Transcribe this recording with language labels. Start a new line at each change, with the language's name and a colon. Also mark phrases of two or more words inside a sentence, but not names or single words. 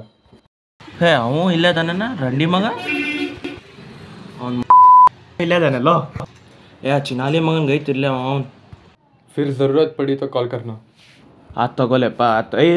Kannada: ಹೇ ಅವು ಇಲ್ಲದಾನ ರಂಡಿ ಮಗ, ಅವ್ನು ಇಲ್ಲದಾನಲ್ಲೋ. ಚಿನಾಲಿ ಮಗನ್ಗೆ ಐತಿರ್ಲ ಅವ್ನು.
Hindi: फिर ज़रूरत पड़ी तो कॉल करना.
Kannada: ಆತು ತಗೋಲೆಪ್ಪ ಆತು.